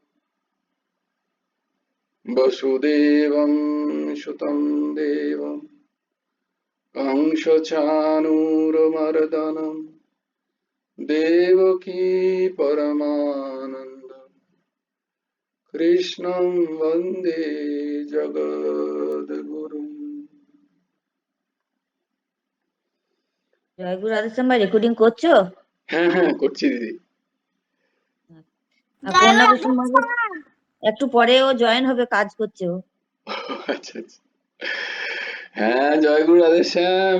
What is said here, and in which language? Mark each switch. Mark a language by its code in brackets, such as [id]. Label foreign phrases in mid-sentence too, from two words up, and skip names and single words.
[sa] वसुदेवं सुतं देवं कंसचाणूरमर्दनं देवकी परमानन्दं कृष्णं वन्दे जगद्गुरुम्। [bn] জয়গুরু রাধেশ্যাম ভাই, রেকর্ডিং করছো? হ্যাঁ হ্যাঁ করছি দিদি। পূর্ণা কুসুম ভাই একটু পরে ও জয়েন হবে, কাজ করছে ও। আচ্ছা আচ্ছা। হ্যাঁ জয়গুরু রাধেশ্যাম।